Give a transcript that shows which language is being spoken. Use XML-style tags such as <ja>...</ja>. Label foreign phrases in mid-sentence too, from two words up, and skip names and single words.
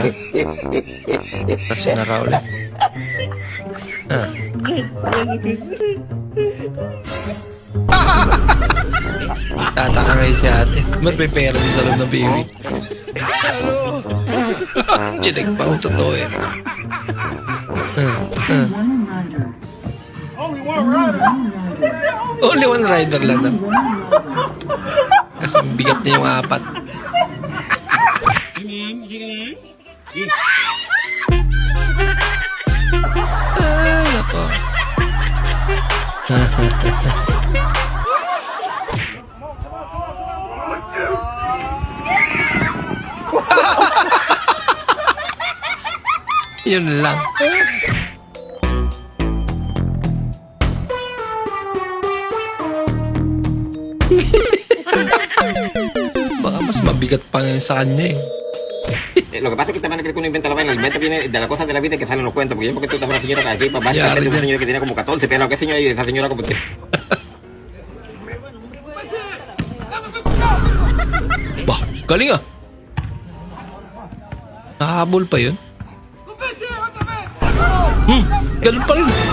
<tl>Tapos sinara ulit. Tataka ngayon si ate. Ba't may pera din sa loob ng biwi? Chinig pa kung totoo eh.</tl> <en>Only one rider</en> <tl>lang daw. Kasi bigat niya yung apat. Nako. Yun lang. Baka mas mabigat pa nga sa kanya eh.</tl> <es>Lo que pasa es que esta manera cree que uno inventa la vaina, inventa viene de la cosa de la vida que salen los cuentos, porque yo porque tú estás una señora aquí, papá, Ya, de una ya. señora que tiene como 14 pelos, ¿qué señora? Y esa señora como que...</es> <tl>Bah, galing ah. Nakahabol pa yun. Ganun pa rin.</tl>